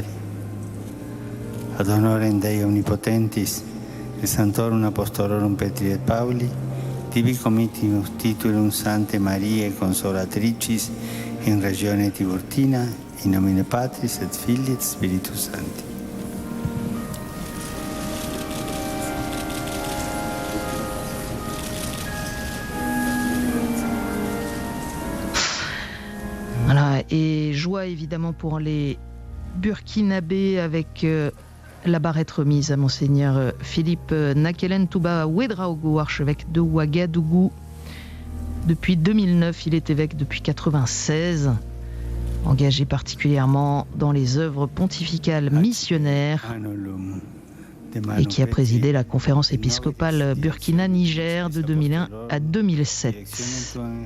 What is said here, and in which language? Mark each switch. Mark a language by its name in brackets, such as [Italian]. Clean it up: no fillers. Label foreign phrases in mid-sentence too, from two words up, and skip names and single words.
[Latin] Ad honorem Dei omnipotentis, et sanctorum apostolorum Petri et Pauli, tibi comitimus titulum Sanctae Mariae Consolatricis in regione Tiburtina, in nomine Patris et Filii et Spiritus Sancti. [French] Voilà, et joie évidemment pour les Burkinabés avec la barrette remise à Monseigneur Philippe Nakelen Touba Ouedraogo, archevêque de Ouagadougou. Depuis 2009, il est évêque depuis 1996, engagé particulièrement dans les œuvres pontificales missionnaires et qui a présidé la conférence épiscopale Burkina-Niger de 2001 à 2007.